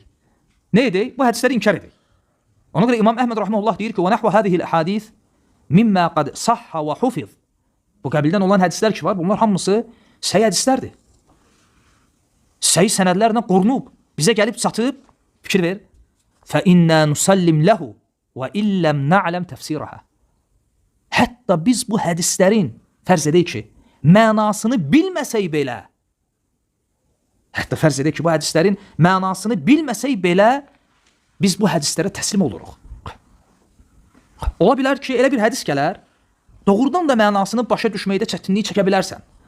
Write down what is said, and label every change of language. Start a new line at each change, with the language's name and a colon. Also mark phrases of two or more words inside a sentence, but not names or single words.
Azerbaijani: Ne edək? Bu hədisləri inkar edək. Ona görə İmam Əhməd rahimehullah deyir ki,
Arabic: ونحو هذه الأحاديث مما قد صح وحفظ.
Azerbaijani: Bu qəbildən olan hədislər ki var, bunlar hamısı səhi hədislərdir. Səhi sənədlərlə qorunub, bizə gəlib çatıb, fikir ver.
Arabic: فَإِنَّا نُسَلِّمْ لَهُ وَإِلَّمْ نَعْلَمْ تَفْسِيرَهَا.
Azerbaijani: Hətta biz bu hədislərin, fərz edək ki, mənasını bilməsək belə, hətta fərz edək ki, bu hədislərin mənasını bilməsək belə, biz bu hədislərə təslim oluruq. Ola bilər ki, elə bir hədis gələr, doğrudan da mənasını başa düşməkdə çətinlik çəkə bilərsən.